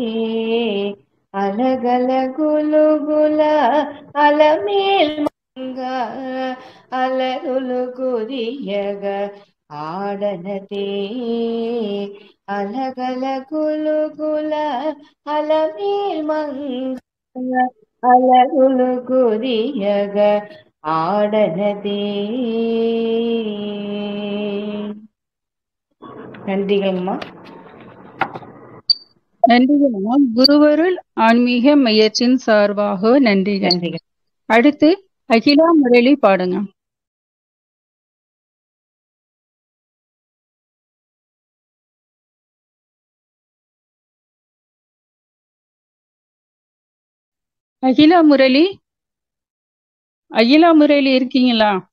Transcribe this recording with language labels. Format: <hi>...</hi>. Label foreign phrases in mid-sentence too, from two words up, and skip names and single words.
<te>అలగల గులుగుల అలమేల్ మంగ, అలరులు కురియగ ఆడనదే. అలగల గులుగుల అలమేల్ మంగ, అలరులు కురియగ ஆடனதே.</te> <ta>நன்றிகள்மா. நன்றிகள் அம்மா. குருவருள் ஆன்மீக மையத்தின் சார்பாக நன்றிகள். நன்றிகள். அடுத்து அகிலா முரளி பாடுங்க. அகிலா முரளி, அகிலா முரளி இருக்கீங்களா?</ta>